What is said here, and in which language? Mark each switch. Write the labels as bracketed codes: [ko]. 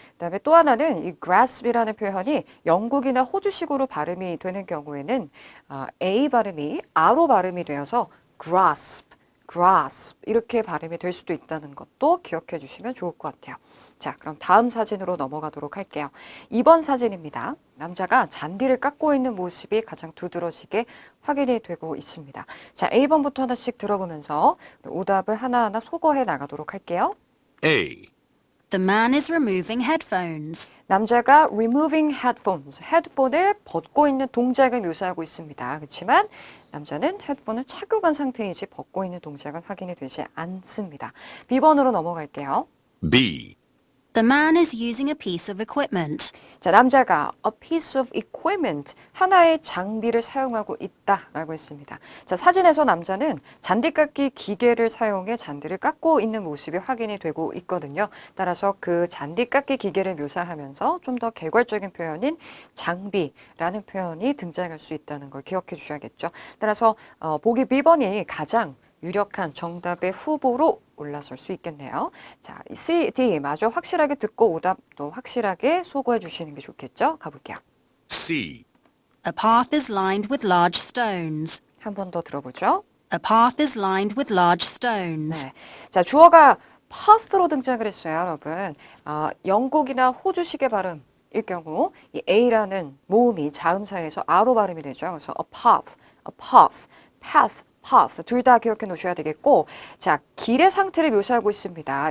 [ko] 그다음에 또 하나는 이 grasp이라는 표현이 영국이나 호주식으로 발음이 되는 경우에는 A 발음이 R로 발음이 되어서 grasp, grasp 이렇게 발음이 될 수도 있다는 것도 기억해 주시면 좋을 것 같아요. 자, 그럼 다음 사진으로 넘어가도록 할게요. 2번 사진입니다. 남자가 잔디를 깎고 있는 모습이 가장 두드러지게 확인이 되고 있습니다. 자, A번부터 하나씩 들어보면서 오답을 하나하나 소거해 나가도록 할게요. [en] A. The man is removing headphones. [ko] 남자가 [en] removing headphones, [ko] 헤드폰을 벗고 있는 동작을 묘사하고 있습니다. 그렇지만 남자는 헤드폰을 착용한 상태이지 벗고 있는 동작은 확인이 되지 않습니다. B번으로 넘어갈게요. [en] B. The man is using a piece of equipment. [ko] 자, 남자가 [en] a piece of equipment, [ko] 하나의 장비를 사용하고 있다라고 했습니다. 자, 사진에서 남자는 잔디깎기 기계를 사용해 잔디를 깎고 있는 모습이 확인이 되고 있거든요. 따라서 그 잔디깎기 기계를 묘사하면서 좀 더 개괄적인 표현인 장비라는 표현이 등장할 수 있다는 걸 기억해 주셔야겠죠. 따라서 보기 B번이 가장 유력한 정답의 후보로 올라설 수 있겠네요. 자, C, D 마저 확실하게 듣고 오답도 확실하게 소거해 주시는 게 좋겠죠? 가볼게요. [en] C. A path is lined with large stones. [ko] 한 번 더 들어보죠. [en] A path is lined with large stones. [ko] 네. 자, 주어가 path로 등장을 했어요, 여러분. 영국이나 호주식의 발음일 경우 이 A라는 모음이 자음사에서 R로 발음이 되죠. 그래서 a path, path, path 둘 다 기억해 놓으셔야 되겠고, 자, 길의 상태를 묘사하고 있습니다.